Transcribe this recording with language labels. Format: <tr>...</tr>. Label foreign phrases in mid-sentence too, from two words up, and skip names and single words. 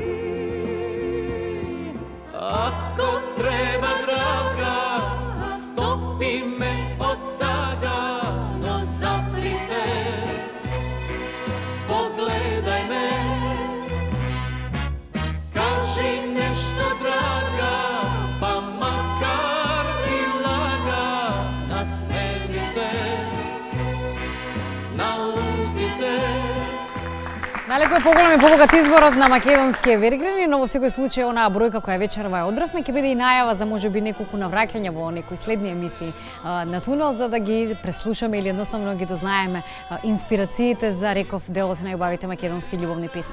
<mk>Ако треба, драга, стопи ме од тада, но запли се, погледај ме. Кажи нешто, драга, па макар и лага, насмени се, налути се. Далеко е поголем и побогат изборот на македонски вергрени, но во секој случај онаа бројка која вечерва ја одравме ќе биде и најава за можеби неколку навраќања во некои следни емисии на Тунел, за да ги преслушаме или едноставно ги дознаеме инспирациите за, реков, делот на најубавите македонски љубовни песни.</mk>